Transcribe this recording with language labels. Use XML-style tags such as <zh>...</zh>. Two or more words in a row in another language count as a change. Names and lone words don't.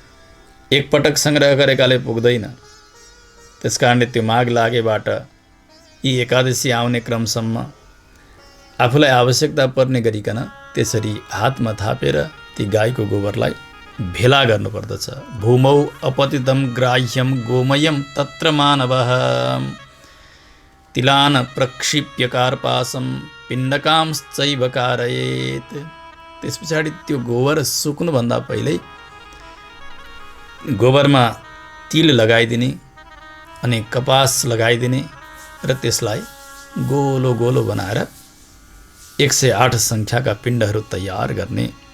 <ne>एकपटक सङ्ग्रह गरेकाले पुग्दैन। त्यसकारणले त्यो माघ लागेबाट यी एकादशी आउने क्रमसम्म आफूलाई आवश्यकता पर्ने गरिकन त्यसरी हातमा थापेर ती गाईको गोबरलाई भेला गर्नुपर्दछ।</ne> <sa>भूमौ अपतितं ग्राह्यं गोमयं तत्र मानवः तिलान प्रक्षिप्य कार्पासं पिण्डकांश्चैव कारयेत्।</sa> <ne>त्यस पछाडि त्यो गोबर सुक्नुभन्दा पहिल्यै गोबरमा तिल लगाइदिने अनि कपास लगाइदिने र त्यसलाई गोलो गोलो बनाएर 108 सङ्ख्याका पिण्डहरू तयार गर्ने।</ne>